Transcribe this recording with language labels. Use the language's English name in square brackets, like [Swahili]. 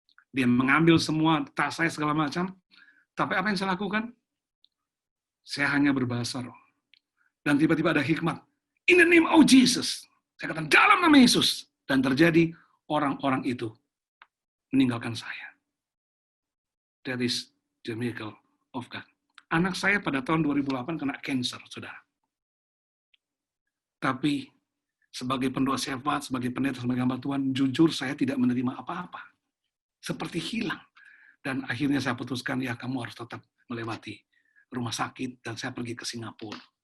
[Indonesian] Dia mengambil semua tas saya, segala macam. Tapi apa yang saya lakukan? Saya hanya berbahasa roh. Dan tiba-tiba ada hikmat. [English] "In the name of Jesus." [Indonesian] Saya katakan, dalam nama Yesus. Dan terjadi, orang-orang itu meninggalkan saya. [English] That is the miracle of God. [Indonesian] Anak saya pada tahun 2008 kena cancer, saudara. Tapi sebagai pendoa syafaat, sebagai pendeta, sebagai hamba Tuhan, jujur saya tidak menerima apa-apa. Seperti hilang. Dan akhirnya saya putuskan, ya kamu harus tetap melewati rumah sakit, dan saya pergi ke Singapura.